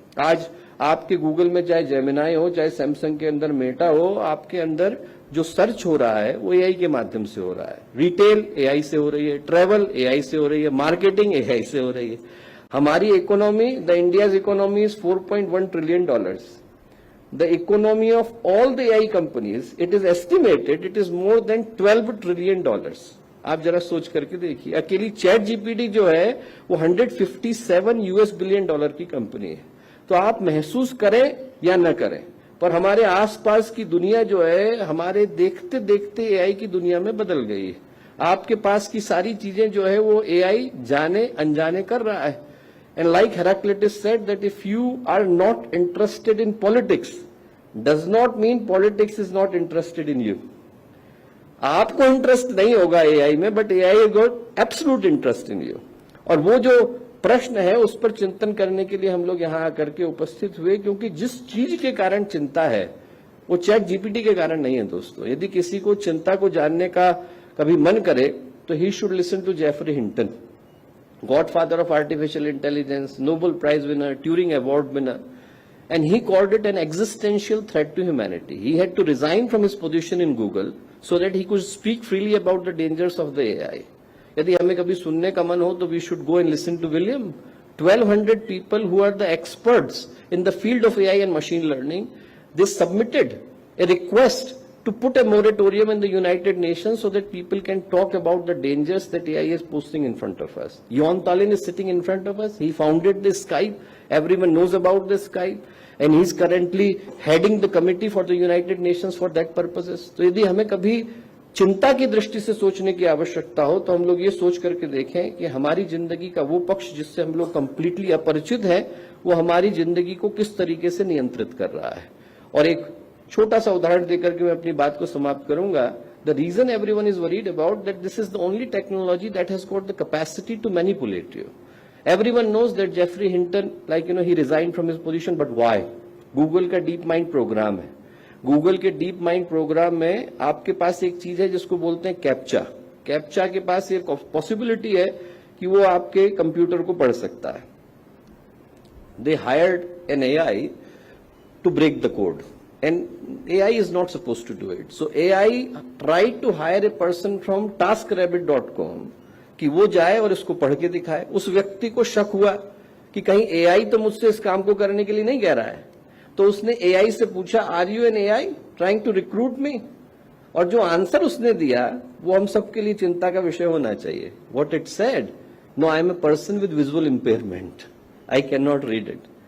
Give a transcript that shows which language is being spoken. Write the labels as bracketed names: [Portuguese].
[Hindi] आज आपके गूगल में चाहे जेमिनाई हो, चाहे सैमसंग के अंदर मेटा हो, आपके अंदर जो सर्च हो रहा है वो एआई के माध्यम से हो रहा है. रिटेल एआई से हो रही है, ट्रेवल एआई से हो रही है, मार्केटिंग एआई से हो रही है. हमारी economy, [English] The India's economy is $4.1 trillion. The economy of all the AI companies, it is estimated it is more than $12 trillion. [Hindi] आप जरा सोच करके देखिए. अकेली चैट जीपीटी जो है वो $157 बिलियन की कंपनी है. तो आप महसूस करें या न करें, पर हमारे आसपास की दुनिया जो है हमारे देखते देखते एआई की दुनिया में बदल गई है। आपके पास की सारी चीजें जो है वो एआई जाने अनजाने कर रहा है। [English] And like Heraclitus said that if you are not interested in politics does not mean politics is not interested in you. [Hindi] आपको इंटरेस्ट नहीं होगा एआई में, [English] But AI got absolute interest in you. [Hindi] और वो जो प्रश्न है उस पर चिंतन करने के लिए हम लोग यहां आकर के उपस्थित हुए, क्योंकि जिस चीज के कारण चिंता है वो चैट जीपीटी के कारण नहीं है दोस्तों। यदि किसी को चिंता को जानने का कभी मन करे तो [English] He should listen to Geoffrey Hinton, godfather of artificial intelligence, Nobel prize winner, Turing award winner, and he called it an existential threat to humanity. He had to resign from his position in Google so that he could speak freely about the dangers of the AI. [Hindi] यदि हमें कभी सुनने का मन हो तो [English] we should go and listen to William. 1200 people who are the experts in the field of AI and machine learning, they submitted a request to put a moratorium in the United Nations so that people can talk about the dangers that AI is posting in front of us. Jon Tallinn is sitting in front of us. He founded this Skype. Everyone knows about this Skype. And he's currently heading the committee for the United Nations for that purposes. [Hindi] तो यदि हमें कभी चिंता की दृष्टि से सोचने की आवश्यकता हो तो हम लोग ये सोच करके देखें कि हमारी जिंदगी का वो पक्ष जिससे हम लोग कंप्लीटली अपरिचित हैं वो हमारी जिंदगी को किस तरीके से नियंत्रित कर रहा है। और एक छोटा सा उदाहरण देकर के मैं अपनी बात को समाप्त करूंगा। [English] The reason everyone is worried about that this is the only technology that has got the capacity to manipulate you. Everyone knows that Jeffrey Hinton, he resigned from his position, but why? [Hindi] Google का deep mind programme है। Google के deep mind programme में आपके पास एक चीज है जिसको बोलते हैं कैप्चा। कैप्चा के पास एक पॉसिबिलिटी है कि वो आपके कंप्यूटर को पढ़ सकता है। [English] They hired an AI to break the code. And AI is not supposed to do it. So AI tried to hire a person from taskrabbit.com [Hindi] कि वो जाए और इसको पढ़ के दिखाए। उस व्यक्ति को शक हुआ कि कहीं एआई तो मुझसे इस काम को करने के लिए नहीं कह रहा है, तो उसने एआई से पूछा, [English] Are you an AI trying to recruit me? [Hindi] और जो आंसर उसने दिया वो हम सबके लिए चिंता का विषय होना चाहिए। [English] What it said, no I am a person with visual impairment, I can not read it.